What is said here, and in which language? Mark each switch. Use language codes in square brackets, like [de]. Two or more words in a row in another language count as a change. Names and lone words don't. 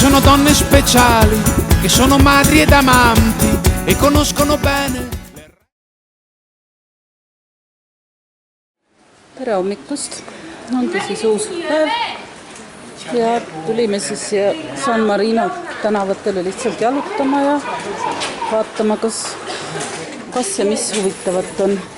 [it] donne speciali che sono madri ed amanti e conoscono bene. [et] Tere hommikust, ongi siis uus päev ja tulime siis siia San Marino tänavatele lihtsalt jalutama ja vaatama, kas ja mis huvitavat on.